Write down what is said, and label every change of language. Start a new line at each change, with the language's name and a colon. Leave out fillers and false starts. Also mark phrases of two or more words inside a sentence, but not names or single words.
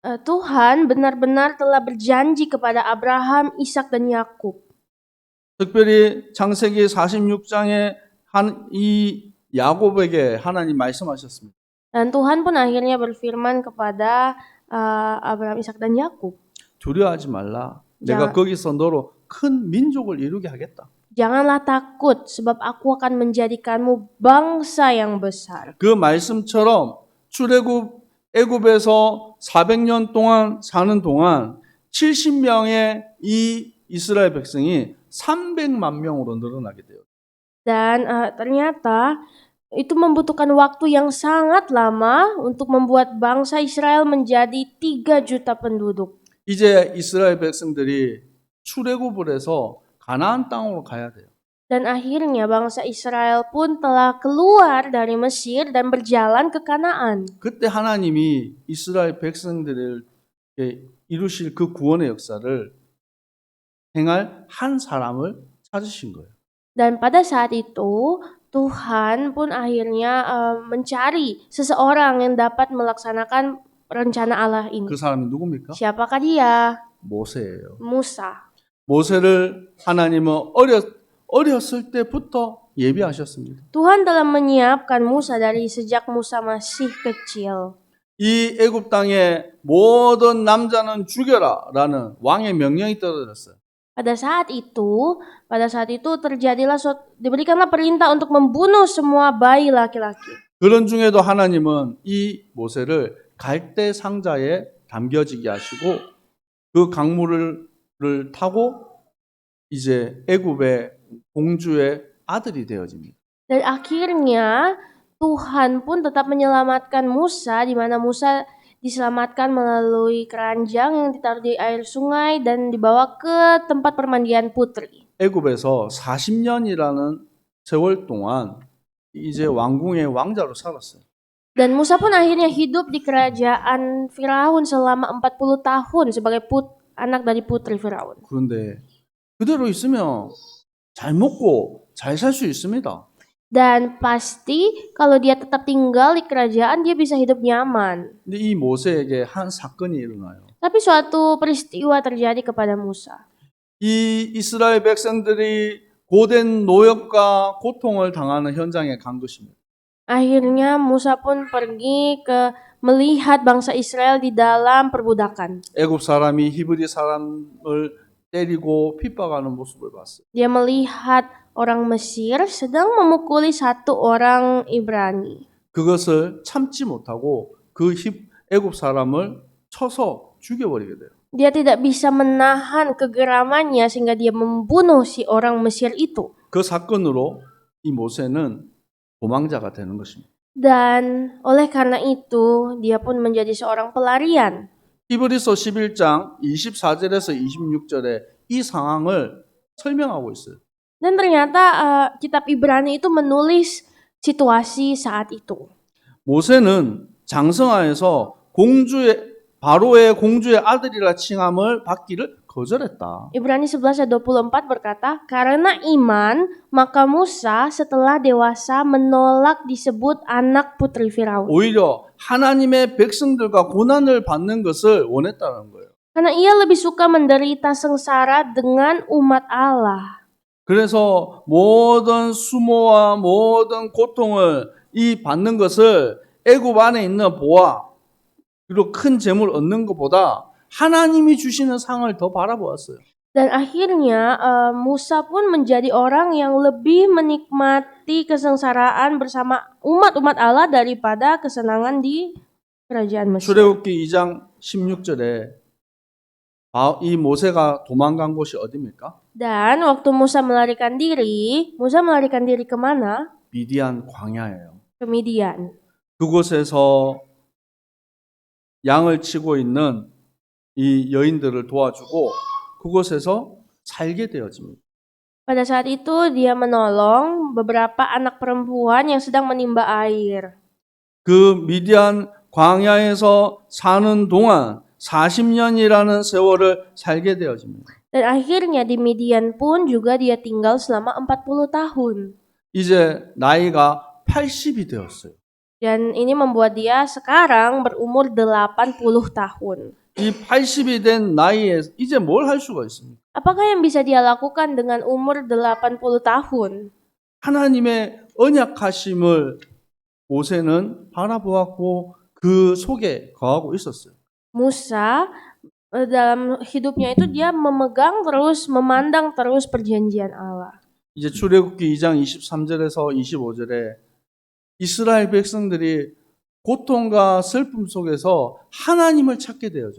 Indonesian: Tuhan benar-benar telah berjanji kepada Abraham, Ishak dan Yakub.
Korean: 특별히 창세기 46장에 이 야곱에게 하나님 말씀하셨습니다.
Indonesian: Dan Tuhan pun akhirnya berfirman kepada Abraham, Ishak dan Yakub.
Korean: 두려워하지 말라. 내가 야. 거기서 너로 큰 민족을 이루게 하겠다.
Indonesian: Janganlah takut, sebab aku akan menjadikanmu bangsa yang besar.
Korean: 그 말씀처럼 출애굽 애굽에서 400년 동안 사는 동안 70명의 이 이스라엘 백성이 300만 명으로 늘어나게 돼요.
Indonesian: Dan ternyata itu membutuhkan waktu yang sangat lama untuk membuat bangsa Israel menjadi 3 juta penduduk.
Korean: 이제 이스라엘 백성들이 출애굽을 해서 가나안 땅으로 가야 돼요.
Indonesian: Dan akhirnya bangsa Israel pun telah keluar dari Mesir dan berjalan ke Kanaan.
Korean: 그때 하나님이 이스라엘 백성들에게 이루실 그 구원의 역사를 행할 한 사람을 찾으신 거예요.
Indonesian: Dan pada saat itu Tuhan pun akhirnya mencari seseorang yang dapat melaksanakan rencana Allah ini.
Korean: 그 사람이 누굽니까?
Indonesian: Siapakah dia?
Korean: 모세예요.
Indonesian: Musa.
Korean: 모세를 하나님은 어렸을 때부터 예비하셨습니다.
Indonesian: Tuhan telah menyiapkan Musa dari sejak Musa masih kecil.
Korean: 이 애굽 땅에 모든 남자는 죽여라라는 왕의 명령이 떨어졌어요.
Indonesian: Pada saat itu terjadilah diberikanlah perintah untuk membunuh semua bayi laki-laki.
Korean: 그런 중에도 하나님은 이 모세를 갈대 상자에 담겨지게 하시고 그 강물을 타고 이제 애굽의 공주의 아들이 되어집니다.
Indonesian: Dan akhirnya Tuhan pun tetap menyelamatkan Musa, di mana Musa diselamatkan melalui keranjang yang ditaruh di air sungai dan dibawa ke tempat permandian putri.
Korean: 애굽에서 40년이라는 세월 동안 이제 왕궁의 왕자로 살았어요.
Indonesian: Dan Musa pun akhirnya hidup di kerajaan Firaun selama 40 tahun sebagai anak dari putri Firaun.
Korean: 그런데 그대로 있으면 잘 먹고 잘 살 수 있습니다.
Indonesian: Dan pasti kalau dia tetap tinggal di kerajaan dia bisa hidup nyaman.
Korean: 근데 이 모세에게 한 사건이 일어나요.
Indonesian: Tapi suatu peristiwa terjadi kepada Musa.
Korean: 이 이스라엘 백성들이 고된 노역과 고통을 당하는 현장에 간 것입니다.
Indonesian: Akhirnya Musa pun pergi melihat bangsa Israel di dalam perbudakan.
Korean: 애굽 사람이 히브리 사람을 때리고 핍박하는 모습을 봤어요.
Indonesian: Dia melihat orang Mesir sedang memukuli satu orang Ibrani.
Korean: 그것을 참지 못하고 그 애굽 사람을 쳐서 죽여버리게 돼요.
Indonesian: Dia tidak bisa menahan kegeramannya sehingga dia membunuh si orang Mesir itu.
Korean: 그 사건으로 이 모세는 도망자가 되는 것입니다.
Indonesian: Dan oleh karena itu dia pun menjadi seorang pelarian.
Korean: 히브리서 11장 24절에서 26절에 이 상황을 설명하고 있어요.
Indonesian: Dan ternyata kitab Ibrani itu menulis situasi saat itu.
Korean: 모세는 장성하에서 바로의 공주의 아들이라 칭함을 받기를 거절했다.
Indonesian: Ibrani 11 ayat 24 berkata, karena iman maka Musa setelah dewasa menolak disebut anak putri Firaun.
Korean: 오히려 하나님의 백성들과 고난을 받는 것을 원했다는 거예요.
Indonesian: Karena ia lebih suka menderita sengsara dengan umat Allah.
Korean: 그래서 모든 수모와 모든 고통을 받는 것을 애굽 안에 있는 보화 그리고 큰 재물 얻는 것보다 하나님이 주시는 상을 더 바라보았어요.
Indonesian: Dan akhirnya Musa pun menjadi orang yang lebih menikmati kesengsaraan bersama umat-umat Allah daripada kesenangan di kerajaan Mesir.
Korean: 출애굽기 2장 16절에 이 모세가 도망간 곳이 어디입니까?
Indonesian: Dan waktu Musa melarikan diri kemana?
Korean: 미디안 광야예요.
Indonesian: Ke Midian.
Korean: 그곳에서 양을 치고 있는 이 여인들을 도와주고 그곳에서 살게 되어집니다.
Indonesian: Pada saat itu dia menolong beberapa anak perempuan yang sedang menimba air.
Korean: 그 미디안 광야에서 사는 동안 40년이라는 세월을 살게 되어집니다.
Indonesian: Dan akhirnya di Midian pun juga dia tinggal selama 40 tahun.
Korean: 이제 나이가 80이 되었어요.
Indonesian: Dan ini membuat dia sekarang berumur 80 tahun.
Korean: 이 80이 된 나이에 이제 뭘 할 수가 있습니까?
Indonesian: Apakah yang bisa dia lakukan dengan umur 80 tahun?
Korean: 하나님의 언약하심을 모세는 바라보았고 그 속에 거하고 있었어요.
Indonesian: Musa dalam hidupnya itu dia memegang terus, memandang terus perjanjian Allah.
Korean: 이제 출애굽기 2장 23절에서 25절에 이스라엘 백성들이 고통과 슬픔 속에서 하나님을 찾게 되어져요.